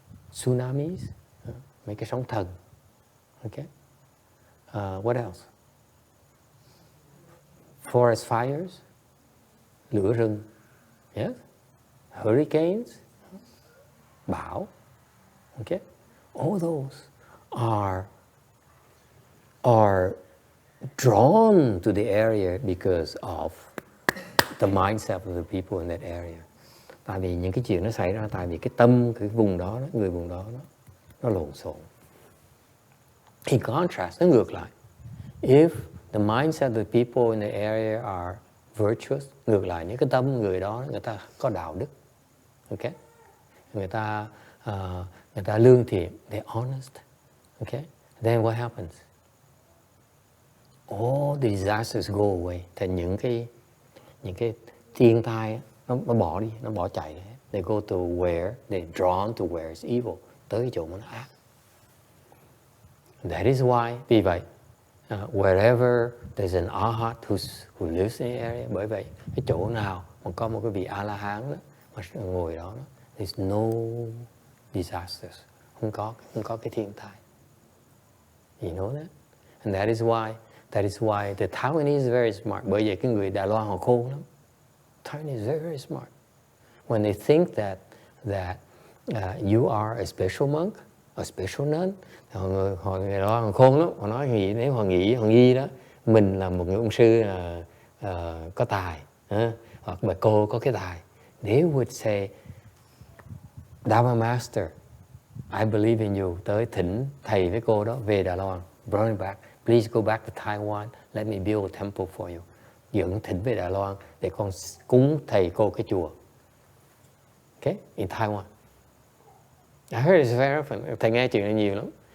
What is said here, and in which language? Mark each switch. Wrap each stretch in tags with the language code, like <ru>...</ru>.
<vi>Tsunamis, mấy cái sóng thần.</vi> <en>Okay? What else? Forest fires, lửa rừng, yes, hurricanes, bão, okay, all those are drawn to the area because of the mindset of the people in that area.</en> <vi>Tại vì những cái chuyện nó xảy ra tại vì cái tâm cái vùng đó, người vùng đó nó lộn xộn.</vi> <en>In contrast,</en> <vi>nó ngược lại.</vi> <en>If the mindset of the people in the area are virtuous,</en> <vi>ngược lại những cái tâm người đó, người ta có đạo đức, okay? Người ta lương thiện,</vi> <en>they're honest, okay? Then what happens? All the disasters go away.</en> <vi>Thì những cái thiên tai nó bỏ đi, nó bỏ chạy.</vi> <en>They go to where they're drawn to where it's evil,</en> <vi>tới cái chỗ mà nó ác.</vi> <en>That is why,</en> <vi>vì vậy,</vi> <en>wherever there's an arhat who lives in the area,</en> <vi>bởi vậy cái chỗ nào mà có một cái vị A-la-hán đó mà ngồi đó,</vi> <en>there's no disasters,</en> <vi>không có cái thiên tai.</vi> <en>You know that? And that is why the Taiwanese is very smart.</en> <vi>Bởi vậy cái người Đài Loan họ khôn lắm.</vi> <en>Taiwanese is very, very smart. When they think that you are a special monk, a special nun,</en> <vi>họ Đài Loan họ khôn lắm. Họ nói nếu họ nghĩ đó, mình là một người ông sư có tài, hoặc bà cô có cái tài,</vi> <en>they would say, Dharma Master, I believe in you.</en> <vi>Tới thỉnh thầy với cô đó về Đài Loan,</vi> <en>bring back. Please go back to Taiwan. Let me build a temple for you.</en> <vi>Dẫn thỉnh về Đài Loan để con cúng thầy cô cái chùa. Okay?</vi> <en>In Taiwan. I heard it's very often.</en> <vi>Thầy nghe chuyện này nhiều lắm.</vi>